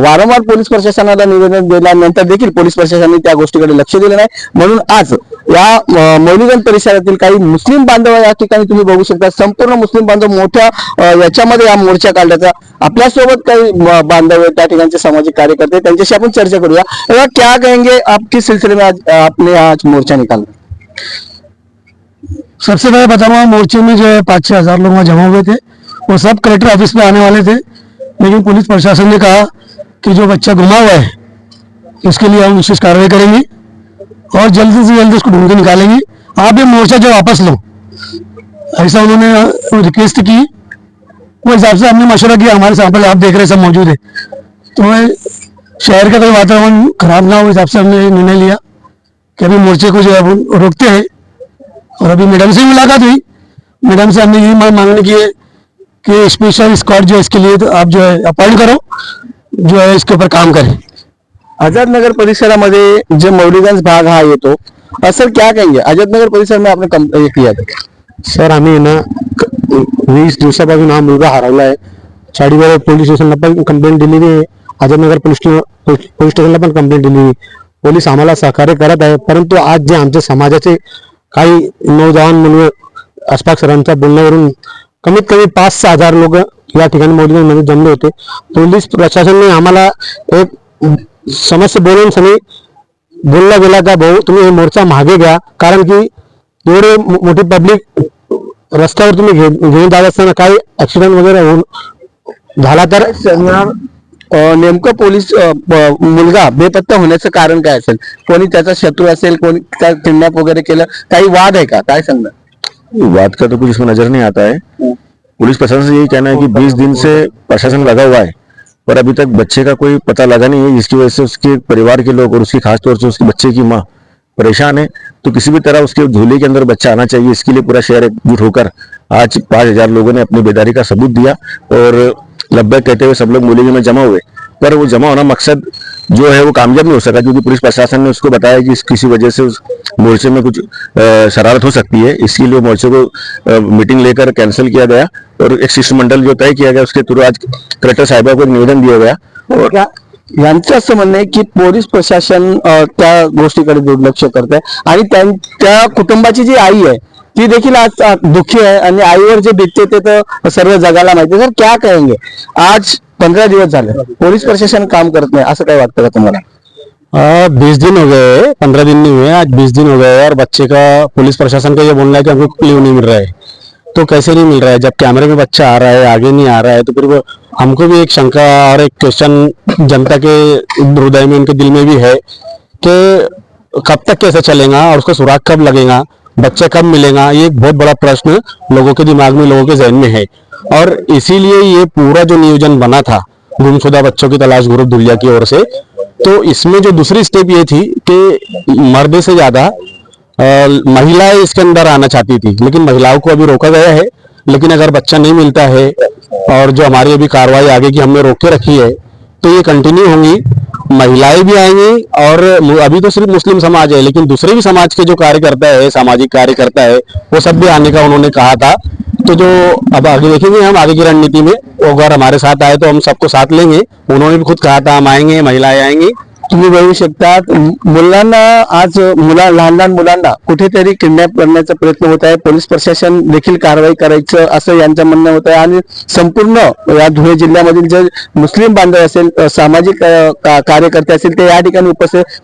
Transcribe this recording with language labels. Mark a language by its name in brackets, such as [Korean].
[Marathi] वारंवार पोलीस प्रशासनाला निवेदन दिल्यानंतर देखील पोलीस प्रशासनाने त्या गोष्टीकडे लक्ष दिले नाही. म्हणून आज या मौलिगंज परिसरातील काही मुस्लिम बांधव या ठिकाणी तुम्ही बघू शकता. संपूर्ण मुस्लिम बांधव मोठ्या याच्यामध्ये या मोर्चा काढण्याचा आपल्यासोबत काही बांधव त्या ठिकाणचे सामाजिक कार्यकर्ते त्यांच्याशी आपण चर्चा करूया. [Hindi] क्या कहेंगे आप किस सिलसिले में आज आपने आज मोर्चा निकाला? सबसे पहले बताऊंगा, मोर्चे में जो है 5-6 हजार लोग वहाँ जमा हुए थे. वो सब कलेक्टर ऑफिस में आने वाले थे, लेकिन पुलिस प्रशासन ने कहा कि जो बच्चा गुमा हुआ है इसके लिए हम विशेष कार्रवाई करेंगे और जल्दी से जल्दी उसको ढूंढ के निकालेंगे. आप ये मोर्चा जो वापस लो, ऐसा उन्होंने रिक्वेस्ट की. वो हिसाब से हमने मशवरा किया. हमारे सैंपल आप देख रहे सब मौजूद है, तो शहर का कोई वातावरण खराब ना हो, हिसाब से हमने निर्णय लिया कि अभी मोर्चे को जो है रोकते हैं. और अभी मैडम से मुलाकात हुई. मैडम से हमने यही मांगने की है कि स्पेशल स्क्वाड जो है इसके लिए तो आप जो है अपॉइंट करो, जो है इसके ऊपर काम करें. [Marathi] आजाद नगर परिसरामध्ये जो मौलिगंज भाग हा येतो, [Hindi] सर क्या कहेंगे? आजाद नगर परिसर में आपने ये किया था? [Marathi] सर आम्ही ना 20 दिवसापासून हा मुलगा हरवला आहे. चाळीवाडा पोलीस स्टेशनला पण कंप्लेंट दिलेली आहे, आझादनगर पोलीस स्टेशनला पण कंप्लेंट दिलेली. पोलीस आम्हाला सहकार्य करत आहे, परंतु आज जे आमच्या समाजाचे काही नौजवान म्हणून अशफाक सरांच्या बोलण्यावरून कमीत कमी 5-6 हजार लोक या ठिकाणी मौलिगंजमध्ये जमले होते. पोलीस प्रशासनाने आम्हाला एक समस्या बोलून सनी बोलला गेला का भाऊ तुम्ही हे मोर्चा मागे घ्या, कारण की एवढे मोठी पब्लिक रस्त्यावर तुम्ही घेऊन जात असताना काही ऍक्सिडेंट वगैरे झाला तर नेमकं पोलीस मुलगा बेपत्ता होण्याचं कारण काय असेल? कोणी त्याचा शत्रू असेल, कोणी त्या किडनॅप वगैरे केलं, काही वाद है का? काय सांगणार? [Hindi] वाद का तो कुछ इसमें नजर नहीं आता है. पुलिस प्रशासन से यही कहना है कि 20 दिन से प्रशासन लगा हुआ है, पर अभी तक बच्चे का कोई पता लगा नहीं है, जिसकी वजह से उसके परिवार के लोग और उसकी खासतौर से उसके बच्चे की माँ परेशान है. तो किसी भी तरह उसके झोले के अंदर बच्चा आना चाहिए. इसके लिए पूरा शहर एकजुट होकर आज 5000 लोगों ने अपनी बेदारी का सबूत दिया और लब्बैक कहते हुए सब लोग मौलिगंज में जमा हुए. पर वो जमा होना मकसद जो है वो कामयाब नहीं हो सका, क्योंकि पुलिस प्रशासन ने उसको बताया कि किसी वजह से उस मोर्चे में कुछ शरारत हो सकती है. इसके लिए मोर्चे को मीटिंग लेकर कैंसिल किया गया और एक शिष्टमंडल जो तय किया गया उसके थ्रू आज कलेक्टर साहिबा को एक निवेदन दिया गया. और [Marathi] यांचं असं म्हणणं आहे की पोलीस प्रशासन त्या गोष्टीकडे दुर्लक्ष करत आहे आणि त्या कुटुंबाची जी आई आहे ती देखील आज दुःखी आहे आणि आईवर जे बितते ते तर सर्व जगाला माहिती. [Hindi] सर क्या कहेंगे? [Marathi] आज 15 दिवस झाले पोलीस प्रशासन काम करत नाही, असं काय वाटतं का तुम्हाला? [Hindi] 20 दिन हो गए, 15 दिन नहीं हुए, आज 20 दिन हो गए और बच्चे का पुलिस प्रशासन का ये बोलना है कि हमको क्ल्यू नहीं मिल रहा है. तो कैसे नहीं मिल रहा है? जब कैमरे में बच्चा आ रहा है, आगे नहीं आ रहा है, तो फिर वो हमको भी एक शंका और एक क्वेश्चन जनता के हृदय में, उनके दिल में भी है कि कब तक कैसे चलेगा और उसको सुराग कब लगेगा, बच्चा कब मिलेगा. ये एक बहुत बड़ा प्रश्न लोगों के दिमाग में, लोगों के जहन में है. और इसीलिए ये पूरा जो नियोजन बना था गुमशुदा बच्चों की तलाश ग्रुप धुलिया की ओर से, तो इसमें जो दूसरी स्टेप ये थी कि मर्द से ज्यादा महिलाएं इसके अंदर आना चाहती थी, लेकिन महिलाओं को अभी रोका गया है. लेकिन अगर बच्चा नहीं मिलता है और जो हमारी अभी कार्रवाई आगे की हमने रोक के रखी है तो ये कंटिन्यू होंगी. महिलाएं भी आएंगी और अभी तो सिर्फ मुस्लिम समाज है, लेकिन दूसरे भी समाज के जो कार्यकर्ता है, सामाजिक कार्यकर्ता है, वो सब भी आने का उन्होंने कहा था. तो जो अब आगे देखेंगे हम आगे की रणनीति में, अगर हमारे साथ आए तो हम सबको साथ लेंगे. उन्होंने भी खुद कहा था हम आएंगे, महिलाएं आएंगी. [Marathi] तुम्ही बघू शकता मुलांना आज लहान लहान मुलांना कुठेतरी किडनॅप करण्याचा प्रयत्न होत आहे. पोलीस प्रशासन देखील कारवाई करायचं असं यांचं म्हणणं होत आहे आणि संपूर्ण या धुळे जिल्ह्यामधील जे मुस्लिम बांधव असेल, सामाजिक कार्यकर्ते असतील ते या ठिकाणी उपस्थित.